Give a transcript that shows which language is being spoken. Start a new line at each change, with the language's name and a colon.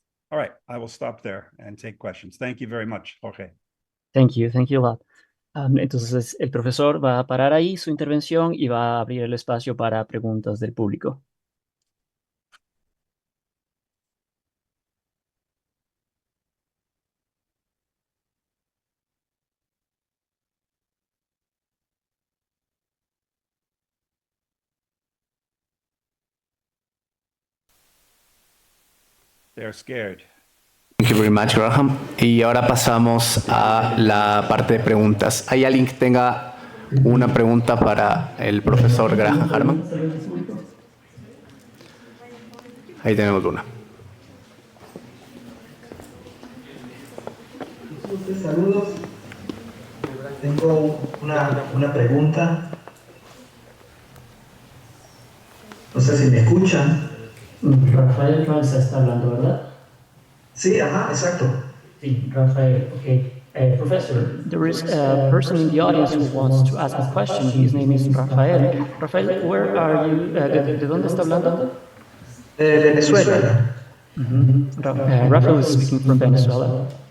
English: All right, I will stop there and take questions. Thank you very much, Jorge. Thank you a lot.
Spanish: Entonces el profesor va a parar ahí su intervención y va a abrir el espacio para preguntas del público.
English: They're scared. Thank you very much, Graham.
Spanish: Y ahora pasamos a la parte de preguntas. ¿Hay alguien que tenga una pregunta para el profesor Graham Harman? Ahí tenemos una. Saludos. Tengo una pregunta. No sé si me escuchan. Rafael Franza está hablando, ¿verdad? Sí, ajá, exacto. Sí, Rafael, okay.
English: Professor, there is a person in the audience who wants to ask a question. His name is Rafael. Rafael, where are you?
Spanish: ¿De dónde está hablando? Venezuela.
English: Rafael is speaking from Venezuela.